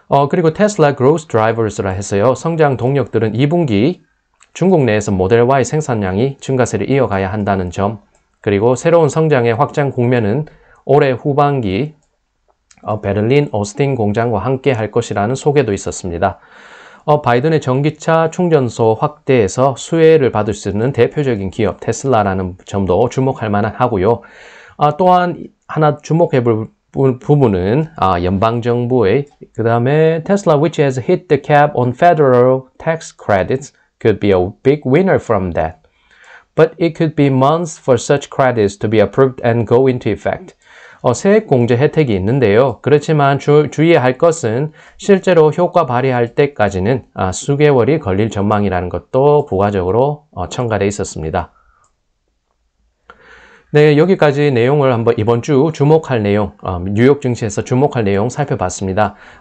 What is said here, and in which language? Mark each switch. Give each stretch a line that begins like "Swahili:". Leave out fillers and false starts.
Korean: 그리고 테슬라 Growth Drivers라 해서요. 성장 동력들은 2분기 중국 내에서 모델 Y 생산량이 증가세를 이어가야 한다는 점, 그리고 새로운 성장의 확장 국면은 올해 후반기 베를린, 오스틴 공장과 함께 할 것이라는 소개도 있었습니다. 바이든의 전기차 충전소 확대에서 수혜를 받을 수 있는 대표적인 기업 테슬라라는 점도 주목할 만한 하고요. 또한 하나 주목해 볼 부분은 연방정부의 그 다음에
English: Tesla which has hit the cap on federal tax credits could be a big winner from that. But it could be months for such credits to be approved and go into effect.
Korean: 세액 공제 혜택이 있는데요. 그렇지만 주의해야 할 것은 실제로 효과 발휘할 때까지는 수개월이 걸릴 전망이라는 것도 부가적으로 첨가되어 있었습니다. 네, 여기까지 내용을 한번 이번 주 주목할 내용, 뉴욕 증시에서 주목할 내용 살펴봤습니다.